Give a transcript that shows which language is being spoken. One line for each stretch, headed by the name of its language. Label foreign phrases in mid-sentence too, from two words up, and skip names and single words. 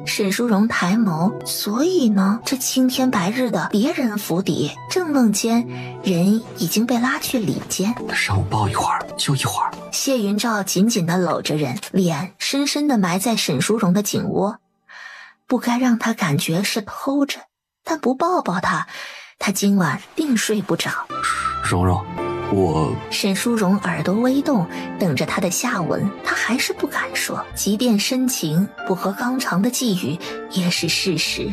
Chinese: 沈淑榮抬眸，所以呢，這青天白日的別人府邸，正夢間，人已經被拉去裡間。讓我抱一會兒，就一會兒。謝雲照緊緊地摟着人，臉深深地埋在沈淑榮的頸窩，不該讓他感覺是偷着，但不抱抱他，他今晚定睡不着。蓉蓉，沈淑榮耳朵微動，等着他的下文，他還是不敢說，即便深情不合肛腸的寄語也是事實。